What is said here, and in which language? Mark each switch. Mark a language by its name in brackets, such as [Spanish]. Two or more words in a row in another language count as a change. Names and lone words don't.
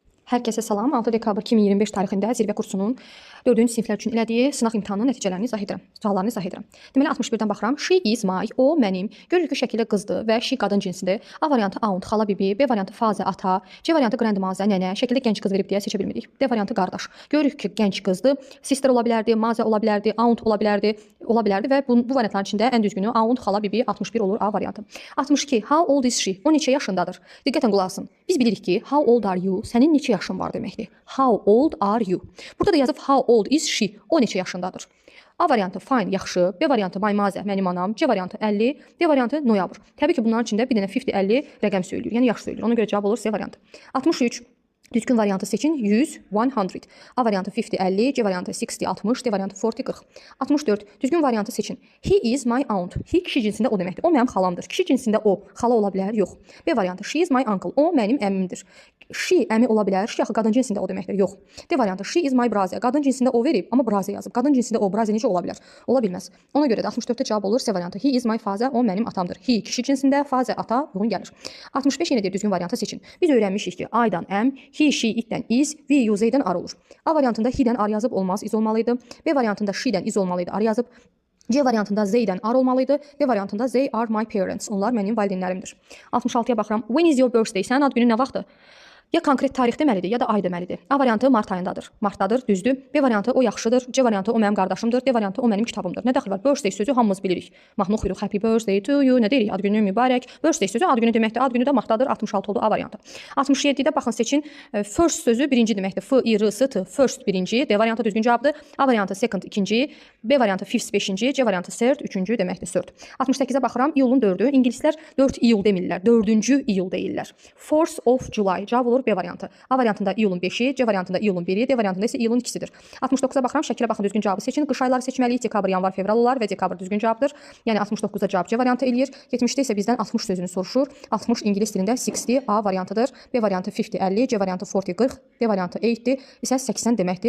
[Azerbaijani] Hər kəsə salam. 6 dekabr 2025 tarixində zirvə kursunun 4-cü siniflər üçün elədiyi sınaq imtahanının nəticələrini izah edirəm. Suallarını izah edirəm. Deməli 61-dən baxıram. [English] She is my, [Azerbaijani] o mənim. Görürük ki, şəkildə qızdır və she qadın cinsidir. A variantı aunt, xala bibi, B variantı fazə, ata, C variantı grandmazə, nənə. Şəkildə gənc qız verib deyə seçə bilmirik. D variantı qardaş. Görürük ki, gənc qızdır. Sister ola bilərdi, mazə ola bilərdi, aunt ola bilərdi, və bu variantların içində ən düzgünü aunt, xala bibi 61 olur A variantı. 62. [English] How old is she? [Azerbaijani] O neçə yaşındadır? Diqqətən qulaq asın. Biz bilirik ki, [English] how old are you? [Azerbaijani] Sənin neçə yaşın var deməkdir. [English] How old are you? [Azerbaijani] Burada da yazıb [English] how old is she? [Azerbaijani] O neçə yaşındadır? A variantı fine, yaxşı. B variantı maymazə, mənim anam. C variantı 50. D variantı noyabr. Təbii ki, bunların içində bir dənə 50 rəqəm söylüyor. Yəni yaş söylüyor. Ona görə cavab olur C variantı. 63. Düzgün variantı seçin. 100, 100. A variantı 50, C variantı 60, 60, D variantı 40, 40. 64. Düzgün variantı seçin. [English] He is my aunt. [Azerbaijani] He kişi cinsində o deməkdir. O mənim xalamdır. Kişi cinsində o, xala ola bilər? Yox. B variantı [English] she is my uncle. [Azerbaijani] O mənim əmmimdir. She əmi ola bilər? She axı qadın cinsində o deməkdir. Yox. D variantı [English] she is my brother. [Azerbaijani] Qadın cinsində o verib, amma brother yazıb. Qadın cinsində o, brother necə ola bilər? Ola bilməz. Ona görə də 64-də cavab olur C variantı. [English] He is my father. [Azerbaijani] O mənim atamdır. He kişi cinsində, father ata uyğun gəlir. 65 yenə də düzgün variantı seçin. Biz öyrənmişik ki, [English] I-dan am, he, she, it-dən is, we, you, [Azerbaijani] they-dən ar olur. A variantında he-dən ar yazıb olmaz, is olmalıydı. B variantında she-dən is olmalıydı, ar yazıb. C variantında they-dən ar olmalıydı. D variantında [English] they are my parents. [Azerbaijani] Onlar mənim valideynlərimdir. 66-ya baxıram. [English] When is your birthday? [Azerbaijani] Sənin ad günün nə vaxtdır? Ya konkret tarix deməlidir, ya da ay deməlidir. A variantı mart ayındadır. Martdadır, düzdür. B variantı o yaxşıdır. C variantı o mənim qardaşımdır. D variantı o mənim kitabımdır. Nə dəxli var? Birthday sözü hamımız bilirik. Mahnı oxuyuruq. [English] Happy birthday to you. [Azerbaijani] Nə deyirik? Ad günün mübarək. Birthday sözü ad günü deməkdir. Ad günü də martdadır. 66 oldu A variantı. 67-də baxın seçin. First sözü birinci deməkdir. F, I, R, S, T. First birinci. D variantı düzgün cavabdır. A variantı second ikinci. B variantı fifth beşinci. C variantı third üçüncü deməkdir. Third. 68-ə baxıram. İyulun 4-ü. İngilislər 4 iyul demirlər. 4-cü iyul deyirlər. [English] 4th of July. [Azerbaijani] Cavab olur B variantı. A variantında iyulun 5-i, C variantında iyulun 1-i, D variantında isə iyulun 2-sidir. 69-a baxıram, şəkilə baxın, düzgün cavabı seçin. Qış ayları seçməliyik. Dekabr, yanvar, fevral olar və dekabr düzgün cavabdır. Yəni 69-da cavab C variantı eləyir. 70-də isə bizdən 60 sözünü soruşur. 60 ingilis dilində 60 A variantıdır. B variantı 50, 50, C variantı 40, 40, D variantı 80 isə 80 deməkdir.